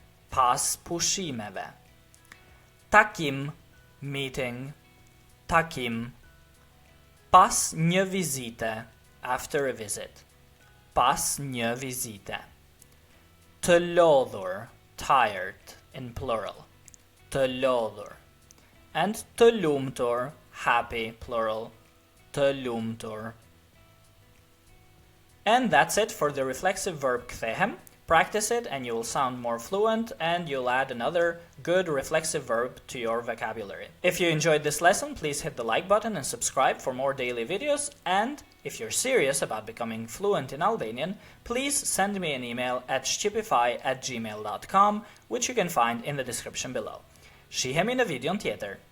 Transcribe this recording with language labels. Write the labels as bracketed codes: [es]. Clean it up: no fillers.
[sq] Pas pushimeve. Takim, [en] meeting. [sq] Takim. Pas një vizite, [en] after a visit. [sq] Pas një vizite. Të lodhur, [en] tired, in plural. [sq] Të lodhur. [en] And [sq] të lumtur, [en] happy, plural. [sq] Të lumtur. [en] And that's it for the reflexive verb kthehem. Practice it and you will sound more fluent and you'll add another good reflexive verb to your vocabulary. If you enjoyed this lesson, please hit the like button and subscribe for more daily videos. And if you're serious about becoming fluent in Albanian, please send me an email at shqipify@gmail.com, which you can find in the description below. [sq] Shihemi në videon tjetër.